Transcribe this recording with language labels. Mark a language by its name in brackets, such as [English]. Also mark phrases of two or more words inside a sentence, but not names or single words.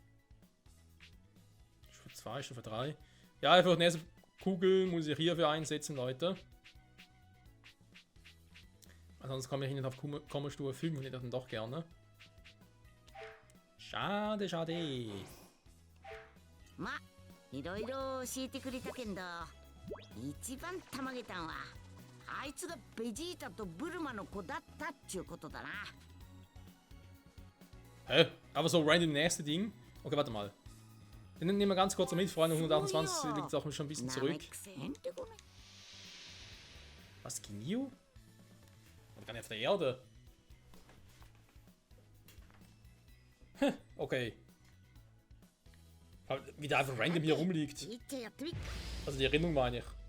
[German] Stufe 2, Stufe 3. Ja, einfach die nächste Kugel muss ich hierfür einsetzen, Leute. Sonst komme ich nicht auf Stufe 5 und ich dann doch gerne. Schade, schade. [Japanese] ま、いろいろ教えてくれたけんど、一番たまげたんは、あいつがベジータとブルマの子だったっちゅうことだな。 Hä? [German] Aber so random nächste Ding? Okay, warte mal. Den nehmen wir ganz kurz mit, Freunde. 128 liegt auch schon ein bisschen zurück. Was, Ginyu? Oder gar nicht auf der Erde? Okay. Wie der einfach random hier rumliegt. [Japanese] いっちゃやってみ。 [German] Also die Erinnerung meine ich.